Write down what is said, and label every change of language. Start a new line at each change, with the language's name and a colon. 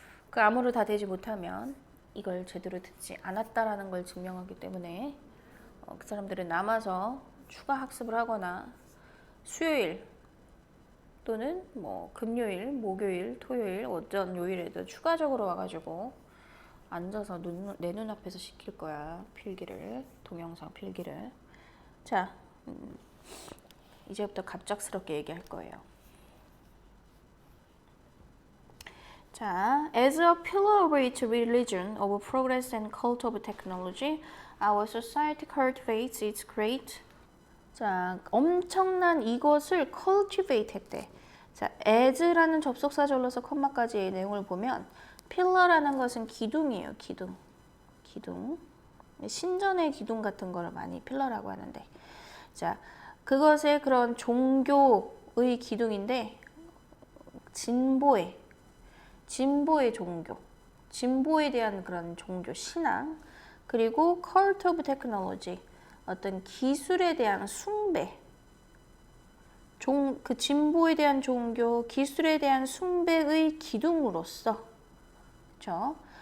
Korean: 그 암호를 다 되지 못하면 이걸 제대로 듣지 않았다라는 걸 증명하기 때문에 그 사람들은 남아서 추가 학습을 하거나 수요일 또는 뭐 금요일, 목요일, 토요일, 어떤 요일에도 추가적으로 와가지고 앉아서 내 눈앞에서 시킬 거야. 필기를, 동영상 필기를. 자, 이제부터 갑작스럽게 얘기할 거예요.
English: 자, as a pillar of its religion of progress and cult of technology, our society cultivates its great.
Korean: 자, 엄청난 이것을 cultivate 했대. 자, as라는 접속사절로서 컴마까지의 내용을 보면 pillar라는 것은 기둥이에요. 기둥. 신전의 기둥 같은 거를 많이 필러라고 하는데, 자, 그것의 그런 종교의 기둥인데 진보의 종교, 진보에 대한 그런 종교 신앙, 그리고
English: cult of technology,
Korean: 어떤 기술에 대한 숭배, 그 진보에 대한 종교, 기술에 대한 숭배의 기둥으로서, 그렇죠?